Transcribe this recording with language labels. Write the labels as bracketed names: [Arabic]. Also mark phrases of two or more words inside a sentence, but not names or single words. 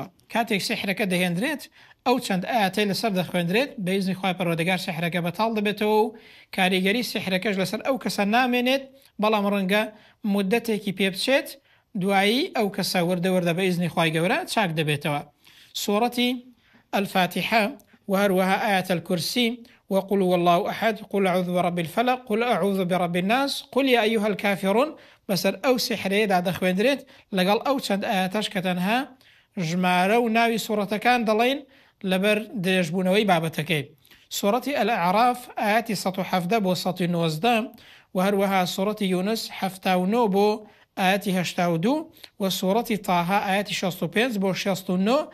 [Central Kurdish] کاتێک سحرەکە دەهێنرێت ئەو چەند ئاەتەی لەسەر دەخوێندرێت بەئیزنی خوای پەروەردگار سحرەکە بەتاڵ دەبێتەوە و کاریگەری سحرەکەش لەسەر ئەو کەسە نامێنێت، بەڵام ڕەنگە مودەتێکی پێ بچێت، دوایی ئەو کەسە وردەوردە بەئیزنی خوای گەورە چاک دەبێتەوە. سوورەتی الفاتحة وهروها آية الكرسي [Arabic] وقل والله أحد قل أعوذ برب الفلق قل أعوذ برب الناس قل يا أيها الكافرون [Central Kurdish] بەسەر ئەو سحرەیەدا دەخوێندرێت لەگەڵ ئەو چەند ئاەتەش کە تەنها ژمارە و ناوی سوورەتەکان دەڵێن لەبەر درێژبوونەوەی بابەتەکەی. سوورەتی الأعراف ئاەتی 117 بۆ 119 وهروها سوورەتی یونس 79 بۆ ئاەتی 82 و سوورەتی تاها ئاەتی 65 بۆ 69.